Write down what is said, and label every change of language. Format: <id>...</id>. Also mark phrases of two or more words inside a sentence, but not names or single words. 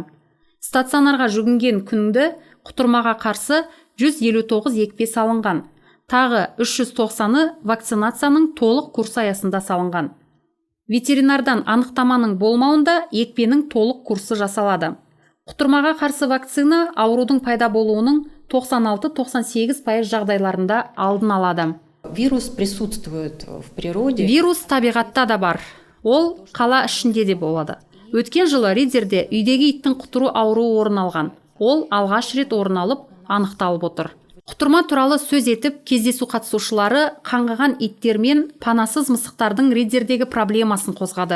<kk>Стационарға жүгінген күнді құтырмаға қарсы 159 екпе салынған, тағы 390-ы вакцинацияның толық курсы аясында салынған. Ветеринардан анықтаманың болмауында екпенің толық курсы жасалады. Құтырмаға қарсы вакцина аурудың пайда болуының 96-98% жағдайларында алдын алады.</kk> <ru>Вирус присутствует в природе.</ru> <kk>Вирус табиғатта да бар. Ол қала ішінде де болады. Өткен жылы Риддерде үйдегі иттің құтыру ауруы орын алған. Ол алғаш рет орын алып, анықталып отыр. Құтырма туралы сөз етіп, кездесу қатысушылары қаңғыған иттер мен панасыз мысықтардың Риддердегі проблемасын қозғады.</kk>